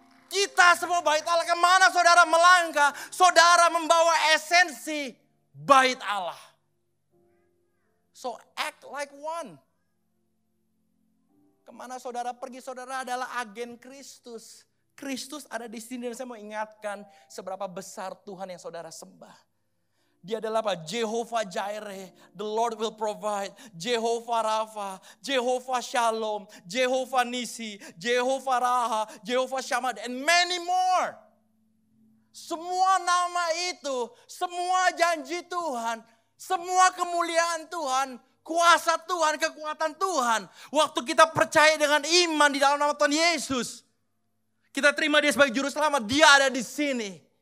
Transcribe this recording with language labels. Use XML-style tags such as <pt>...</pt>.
<id>Kita semua bait Allah. Kemana saudara melangkah, saudara membawa esensi bait Allah.</id> <en>So act like one.</en> <id>Kemana saudara pergi, saudara adalah agen Kristus. Kristus ada di sini dan saya mau ingatkan seberapa besar Tuhan yang saudara sembah. Dia adalah apa?</id> <en>Jehovah Jireh, the Lord will provide. Jehovah Rafa, Jehovah Shalom, Jehovah Nisi, Jehovah Raha, Jehovah Shammah, and many more.</en> <id>Semua nama itu, semua janji Tuhan, semua kemuliaan Tuhan, kuasa Tuhan, kekuatan Tuhan. Waktu kita percaya dengan iman di dalam nama Tuhan Yesus, kita terima dia sebagai juru selamat, dia ada di sini.</id>